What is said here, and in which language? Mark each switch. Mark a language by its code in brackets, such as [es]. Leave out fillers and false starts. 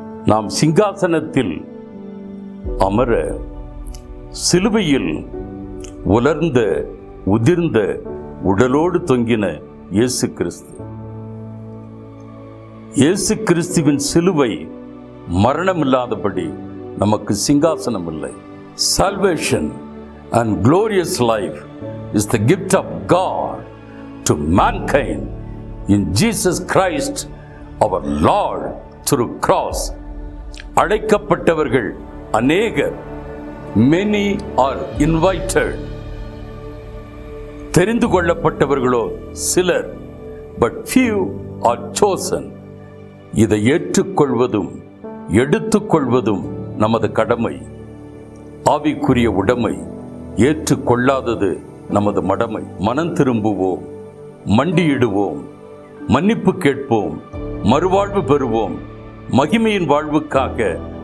[ta] நாம் சிங்காசனத்தில் அமர சிலுவையில் உலர்ந்த உதிர்ந்த உடலோடு தொங்கின இயேசு கிறிஸ்து. இயேசு கிறிஸ்துவின் சிலுவை மரணமில்லாதபடி நமக்கு சிங்காசனம் இல்லை. [en] Salvation and glorious life is the gift of God to mankind in Jesus Christ our Lord through cross. [ta] அழைக்கப்பட்டவர்கள் அநேகர், [en] many are invited. [ta] தெரிந்து கொள்ளப்பட்டவர்களோ சிலர், [en] but few are chosen. [ta] இதை ஏற்றுக்கொள்வதும் எடுத்துக்கொள்வதும் நமது கடமை. ஆவிக்குரிய உடைமை ஏற்றுக்கொள்ளாதது நமது மடமை. மனம் திரும்புவோம், மண்டியிடுவோம், மன்னிப்பு கேட்போம், மறுவாழ்வு பெறுவோம். மகிமையின் வாழ்வுக்காக